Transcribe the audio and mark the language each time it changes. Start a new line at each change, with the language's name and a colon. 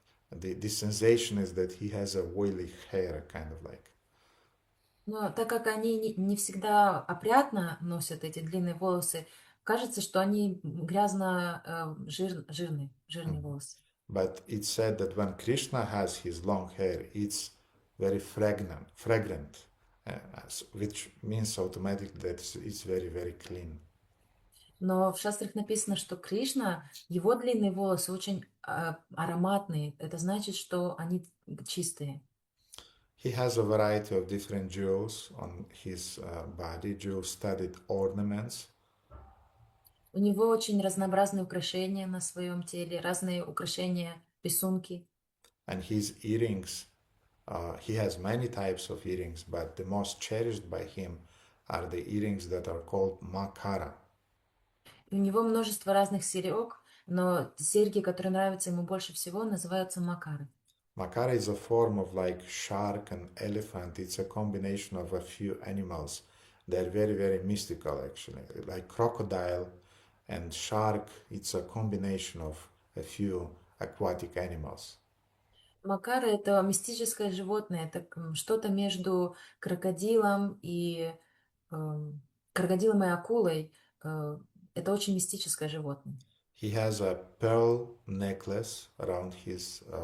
English: The sensation is that he has a oily hair, kind of like.
Russian: но так как они не всегда опрятно носят эти длинные волосы, кажется, что они жирные волосы.
English: But it's said that when Krishna has his long hair, it's very fragrant, which means automatically that it's very, very clean.
Russian: Но в шастрах написано, что Кришна, его длинные волосы очень ароматные. Это значит, что они чистые.
English: He has a variety of different jewels on his body, jewel-studded ornaments.
Russian: У него очень разнообразные украшения на своем теле, разные украшения, рисунки.
English: And his earrings, he has many types of earrings, but the most cherished by him are the earrings that are called makara.
Russian: И у него множество разных серег, но серьги, которые нравятся ему больше всего, называются макары.
English: Makara is a form of like shark and elephant. It's a combination of a few animals. They're very, very mystical actually. Like crocodile and shark, it's a combination of a few aquatic animals.
Russian: Макары — это мистическое животное, это что-то между крокодилом и акулой. Это очень мистическое животное.
English: He has a pearl necklace around his